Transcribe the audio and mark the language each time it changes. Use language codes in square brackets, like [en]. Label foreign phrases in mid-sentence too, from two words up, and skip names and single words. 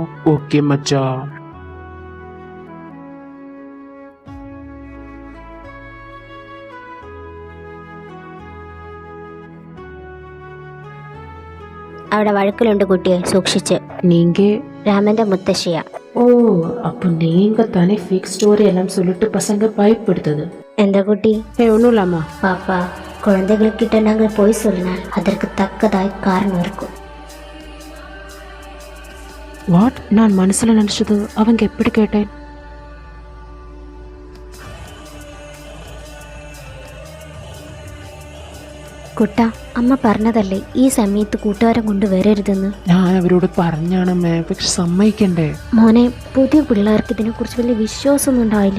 [ml] ഓക്കെ മച്ചാ. അവിടെ വഴക്കിലുണ്ട് കുട്ടിയെ, സൂക്ഷിച്ച്. [ta] நீங்க [ml] രാമന്റെ മുത്തശ്ശിയാ. [ta] ஓ, அப்போ நீங்க தானே ஃபேக் ஸ்டோரி எல்லாம் சொல்லிட்டு பசங்க பயப்படுத்தது? [ml] എന്താ குட்டி? [ta] ஒன்றும் இல்லாமா. பாப்பா, குழந்தைகள்கிட்ட நாங்கள் போய் சொன்னால் அதற்கு தக்கதாய் காரணம் இருக்கும். வாட்? நான் மனசுல நினைச்சது அவங்க எப்படி கேட்டேன்? [ml] കുട്ട, അമ്മ പറഞ്ഞതല്ലേ ഈ സമയത്ത് കൂട്ടുകാരെ കൊണ്ട് വരരുതെന്ന്. ഞാൻ അവരോട് പറഞ്ഞാണമ്മേ, പക്ഷെ സമ്മതിക്കണ്ടേ. മോനെ, പുതിയ പിള്ളേർക്ക് ഇതിനെ കുറിച്ച് വലിയ വിശ്വാസമൊന്നും ഉണ്ടാവില്ല.